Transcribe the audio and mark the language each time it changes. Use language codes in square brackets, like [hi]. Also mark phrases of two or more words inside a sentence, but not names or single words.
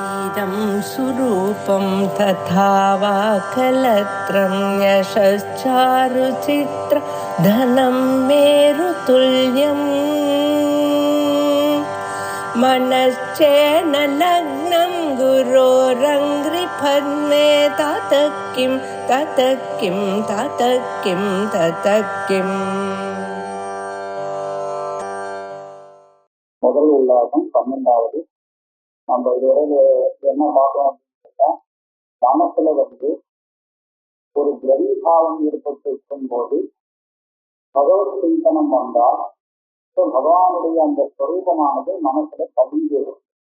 [sa] इदं सुरूपं तथा वा कलत्रं यशश्चारुचित्र धनं मेरुतुल्यम् मनश्चेन लग्नं गुरोरङ्घ्रिपद्मे ततः किं ततः किं ततः किं ततः किम्. [ta] முதல் உல்லாசம் 12வது. நம்ம இதுவரை என்ன பார்க்கணும் அப்படின்னா, மனசுல ஒரு திரவிபாவம் ஏற்பட்டிருக்கும் போது பகவத் சிந்தனம் வந்தால் பகவானுடைய அந்த ஸ்வரூபமானது மனசுல பதிஞ்சேரும்.